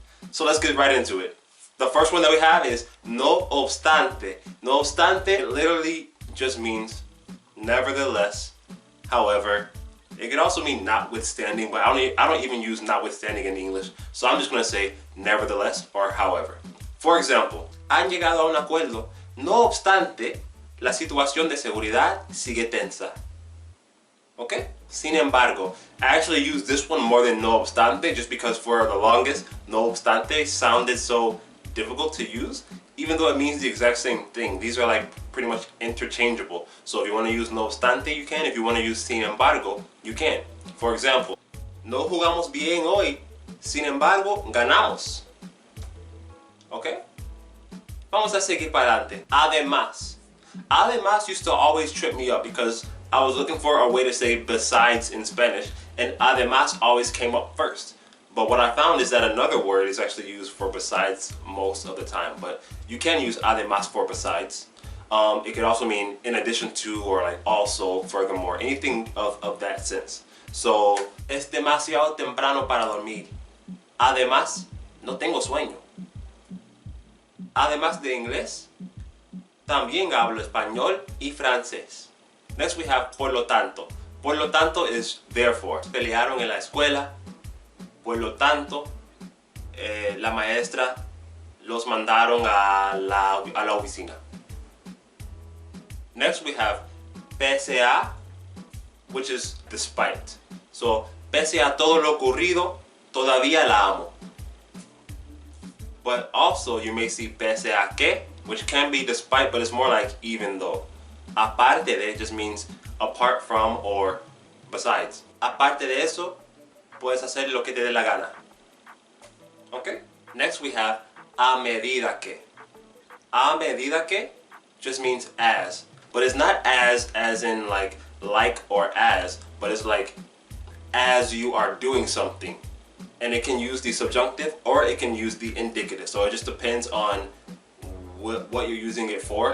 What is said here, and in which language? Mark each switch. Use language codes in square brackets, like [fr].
[en] So let's get right into it. The first one that we have is no obstante. No obstante literally just means nevertheless, however. It could also mean notwithstanding, but I don't even use notwithstanding in English, so I'm just going to say nevertheless or however. For example, [es] han llegado a un acuerdo, no obstante, la situación de seguridad sigue tensa. [en] Okay? Sin embargo, I actually use this one more than no obstante just because for the longest, no obstante sounded so difficult to use, even though it means the exact same thing. These are like pretty much interchangeable. So if you want to use no obstante, you can. If you want to use sin embargo, you can. For example, [es] no jugamos bien hoy, sin embargo, ganamos. [en] Okay? [es] Vamos a seguir para adelante. Además. [en] Además used to always trip me up because I was looking for a way to say besides in Spanish, and además always came up first. But what I found is that another word is actually used for besides most of the time. But you can use además for besides. It could also mean in addition to or like also, furthermore, anything of that sense. So, [es] es demasiado temprano para dormir. Además, no tengo sueño. Además de inglés, también hablo español y francés. [en] Next we have por lo tanto. Por lo tanto is therefore. [es] Pelearon en la escuela. Por lo tanto, la maestra los mandaron a la oficina. [en] Next we have pese a, which is despite. So, [es] pese a todo lo ocurrido, todavía la amo. [en] But also you may see pese a que, which can be despite, but it's more like even though. Aparte de just means apart from or besides. [es] Aparte de eso, puedes hacer lo que te dé la gana. [en] Okay? Next we have a medida que. A medida que just means as. But it's not as in like or as, but it's like as you are doing something. And it can use the subjunctive or it can use the indicative. So it just depends on what you're using it for.